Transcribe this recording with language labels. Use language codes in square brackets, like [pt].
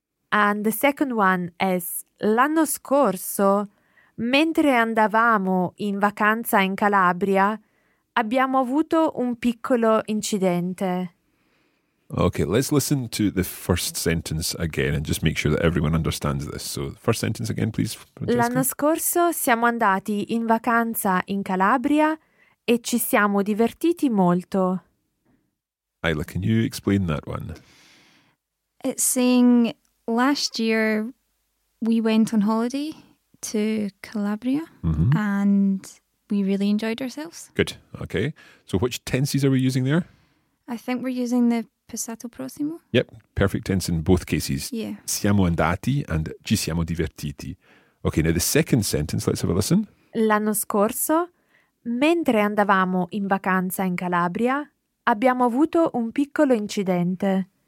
[en] And the second one is, [it] l'anno scorso, mentre andavamo in vacanza in Calabria, abbiamo avuto un piccolo incidente. [en] Okay, let's listen to the first sentence again and just make sure that everyone understands this. So, first sentence again, please, Francesca. [it] L'anno scorso siamo andati in vacanza in Calabria e ci siamo divertiti molto. [en] Ayla, can you explain that one? It's saying last year we went on holiday to Calabria and we really enjoyed ourselves. Good. Okay. So which tenses are we using there? I think we're using the passato prossimo. Yep. Perfect tense in both cases. Yeah. [it] Siamo andati and ci siamo divertiti. Okay. [en] Now the second sentence, let's have a listen. [it] L'anno scorso, mentre andavamo in vacanza in Calabria, abbiamo avuto un piccolo incidente.